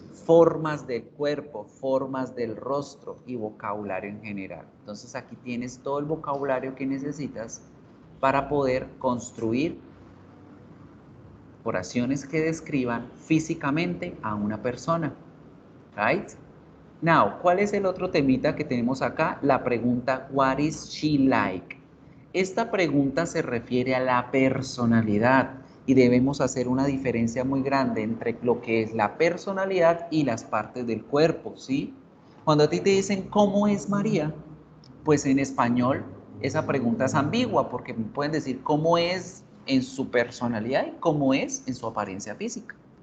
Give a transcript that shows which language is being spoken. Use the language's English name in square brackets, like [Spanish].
[Spanish] formas del cuerpo, formas del rostro y vocabulario en general. Entonces aquí tienes todo el vocabulario que necesitas para poder construir oraciones que describan físicamente a una persona. Right? Now, ¿cuál es el otro temita que tenemos acá? [English] La pregunta, what is she like? [Spanish] Esta pregunta se refiere a la personalidad y debemos hacer una diferencia muy grande entre lo que es la personalidad y las partes del cuerpo, ¿sí? Cuando a ti te dicen, ¿cómo es María? Pues en español esa pregunta es ambigua porque me pueden decir cómo es en su personalidad y cómo es en su apariencia física.